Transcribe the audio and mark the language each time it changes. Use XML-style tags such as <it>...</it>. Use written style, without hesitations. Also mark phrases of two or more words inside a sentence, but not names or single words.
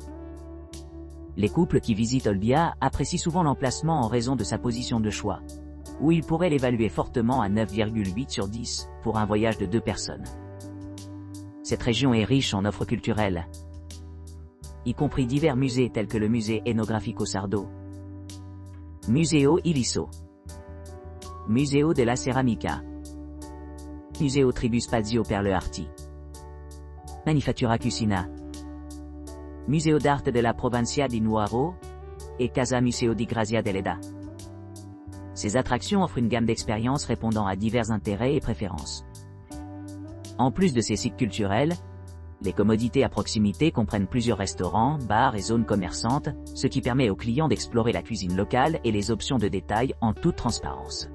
<fr>Les couples qui visitent Olbia apprécient souvent l'emplacement en raison de sa position de choix, où ils pourraient l'évaluer fortement à 9,8 sur 10 pour un voyage de 2 personnes. Cette région est riche en offres culturelles, y compris divers musées tels que le musée Etnografico Sardo, Museo Iliso, Museo della Ceramica, Museo Tribu Spazio per le Arti, Manifattura Cucina, Museo d'Arte della Provincia di Nuoro et Casa Museo di Grazia Deledda. Ces attractions offrent une gamme d'expériences répondant à divers intérêts et préférences. En plus de ces sites culturels, les commodités à proximité comprennent plusieurs restaurants, bars et zones commerçantes, ce qui permet aux clients d'explorer la cuisine locale et les options de détail en toute transparence.</fr>